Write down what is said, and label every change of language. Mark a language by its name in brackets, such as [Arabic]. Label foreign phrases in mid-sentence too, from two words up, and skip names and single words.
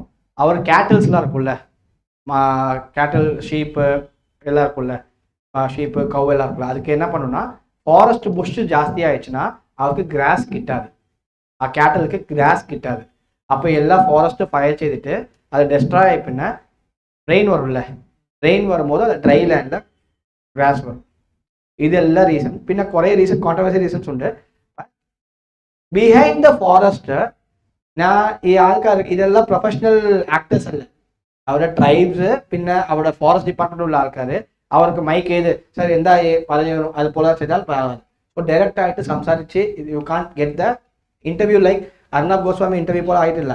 [Tamil] அவர் கேட்டில்ஸ்லாம் இருக்கும்ல, [English] cattle sheep [Tamil] எல்லாம் இருக்கும்ல, [English] sheep cow [Tamil] எல்லாம் இருக்குல்ல, அதுக்கு என்ன பண்ணுன்னா [English] forest bush [Tamil] ஜாஸ்தி ஆயிடுச்சுன்னா அவருக்கு கிராஸ் கிட்டாது, கேட்டலுக்கு கிராஸ் கிட்டாது. அப்போ எல்லாம் [English] forest fire [Tamil] செய்துட்டு அது டெஸ்ட்ராய் ஆகி பின்ன ரெயின் வரும்ல, ரெயின் வரும்போது அது [English] dry land [Tamil] கிராஸ் வரும். இதெல்லாம் ரீசன். [Malayalam] பின்ன കുറേ ரீசன் [English] controversy reasons [Malayalam] ഉണ്ട്. [English] behind the forest [Malayalam] ഈ ആൾക്കാർ ഇതെല്ലാം [English] professional actors [Malayalam] അല്ല, അവരുടെ ട്രൈബ്സ് പിന്നെ അവരുടെ ഫോറസ്റ്റ് ഡിപ്പാർട്ട്മെന്റിലുള്ള ആൾക്കാർ അവർക്ക് മൈക്ക് ചെയ്ത് സാർ എന്താ പറഞ്ഞു അതുപോലെ ചെയ്താൽ അപ്പോൾ ഡയറക്റ്റ് ആയിട്ട് സംസാരിച്ച് [English] you can get the interview like [Malayalam] അർണബ് ഗോസ്വാമി ഇന്റർവ്യൂ പോലെ ആയിട്ടില്ല.